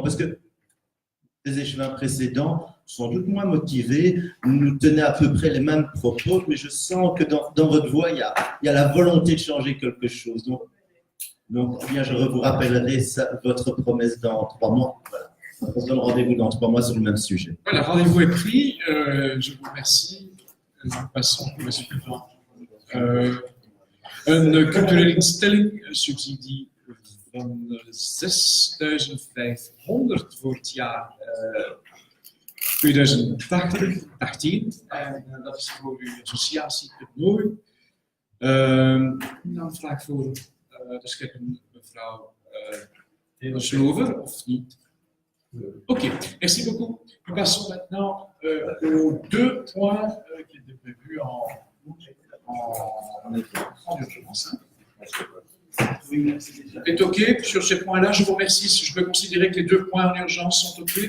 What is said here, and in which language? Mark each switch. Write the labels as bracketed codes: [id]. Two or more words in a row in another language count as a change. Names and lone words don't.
[fr] Parce que les échevins précédents, sans doute moins motivés, nous tenaient à peu près les mêmes propos, mais je sens que dans votre voix, il y a la volonté de changer quelque chose. Donc bien, je vous rappellerai votre promesse dans 3 mois. Voilà. On se donne rendez-vous dans 3 mois sur le même sujet. Voilà, rendez-vous est pris. Je vous remercie. Nous passons au suivant. [nl] Een culturele instelling subsidie van 6.500 voor het jaar 2018. En dat is voor uw associatie toernooi. Een aanvraag voor de scheppen mevrouw Slover, of niet? [fr] Ok, merci beaucoup. Nous passons maintenant aux 2 points qui étaient prévus en urgence. C'est ok sur ces points-là, je vous remercie. Je peux considérer que les 2 points en urgence sont ok?